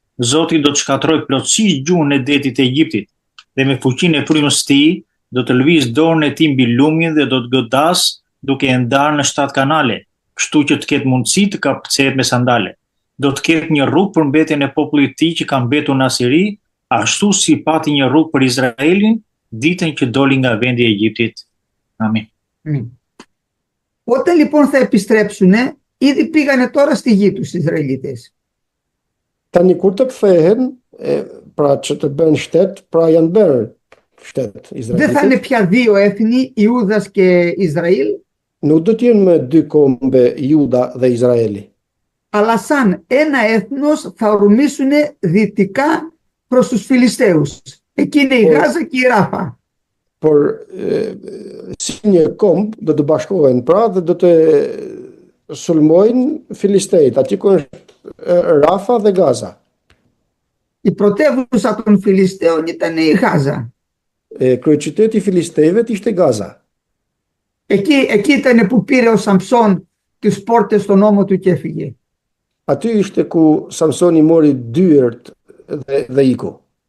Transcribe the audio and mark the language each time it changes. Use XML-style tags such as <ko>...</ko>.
<sq>Zoti do të shkatrojë plotësisht gjuhën e detit të Egjiptit dhe me fuqinë e frymës së tij do të lëviz dorën e tij mbi lumin dhe do të godas duke e ndarë në 7 kanale, kështu që të ketë mundësi të kapëcehet me sandale. Do të ketë një rrugë për mbetjen e popullit të tij që ka mbetur në Asiri, ashtu si pati një rrugë për Izraelin ditën që doli nga vendi i Egjiptit. Amin.</sq> <el>Όταν λοιπόν θα επιστρέψουν, ήδη πήγανε τώρα στη γη τους οι Ισραηλίτες.</el> <sq>Tani kur të kthehen, pra që të bëjnë shtet, pra janë bërë shtet</sq> <el>Δεν θα είναι</el> <sq>Izraelitit.</sq> <el>πια δύο έθνη, Ιούδας και Ισραήλ,</el> <sq>Nuk do të jenë me dy kombe Juda dhe Izraeli,</sq> <el>αλλά σαν ένα έθνος θα ορμήσουν δυτικά προς τους Φιλιστέους. Εκεί είναι η Γάζα και η Ράφα.</el> <sq>por si një komb do të bashkohen pra dhe do të sulmojnë filistejt, aty ku është Rafa dhe Gaza.</sq> <el>Η πρωτεύουσα των Φιλιστέων ήταν η Γάζα.</el> <sq>Kryeqyteti i filistejve ishte Gaza.</sq> <el>Εκεί ήταν που πήρε ο Σαμψόν τις πόρτες στον ώμο του και έφυγε.</el> <sq>Aty ishte ku Samsoni mori dyert dhe iku.</sq>